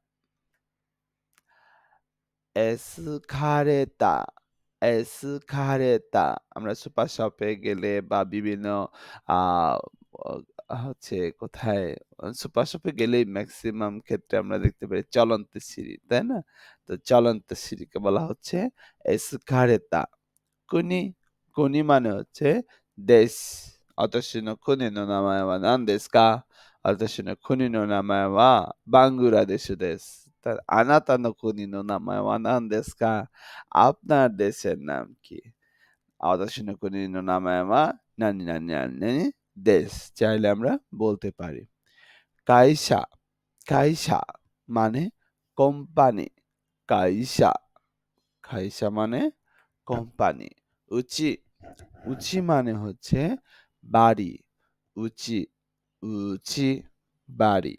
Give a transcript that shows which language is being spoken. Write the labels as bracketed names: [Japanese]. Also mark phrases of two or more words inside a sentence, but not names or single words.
[Bangla] এসকালেতা, এসকালেতা আমরা সুপার শপে গেলে বা বিভিন্ন আ হচ্ছে কোথায় সুপার শপে গেলেই মেক্সিমাম ক্ষেত্রে আমরা দেখতে পাই চলন্ত সিঁড়ি, তাই না? তো চলন্ত সিঁড়িকে বলা হচ্ছে এসকালেতা। কুনি, কুনি মানে হচ্ছে দেশ। [Japanese] 私の国の名前は何ですか？私の国の名前はバングラデシュです。あなたの国の名前は何ですか？ [Bangla] আপনার দেশের নাম কি? [Japanese] 私の国の名前は何々何々です। [Bangla] চাইলে আমরা বলতে পারি। কাইসা, কাইসা মানে কোম্পানি। কাইসা, কাইসা মানে কোম্পানি। উচি, উচি মানে হচ্ছে বাড়ি। উচি, উচি বাড়ি।